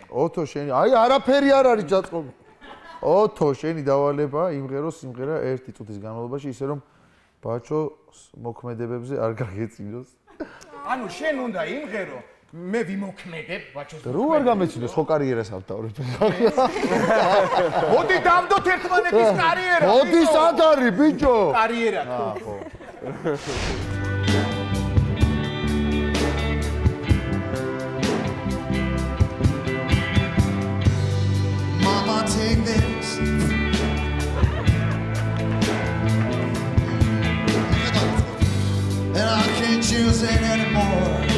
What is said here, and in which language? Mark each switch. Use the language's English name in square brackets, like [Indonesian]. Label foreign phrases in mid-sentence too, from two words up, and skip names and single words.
[Georgian] ოთო შენი, აი არაფერი არ არის ჩაწყობილი. ოთო შენი დავალება იმღერო სიმღერა ერთი წუთის განმავლობაში ისე რომ ბაჭო მოქმედებებზე არ გაგეწინოს. ანუ შენ უნდა იმღერო მე ვიმოქმედებ ბაჭოს. რო არ გამეცინოს ხო კარიერას ავთავრებ. მოდი დამდოთ ერთმანეთის კარიერა. მოდი სად არის ბიჭო? კარიერა. ხო. [English] Mama, take this. And I can't choose it anymore.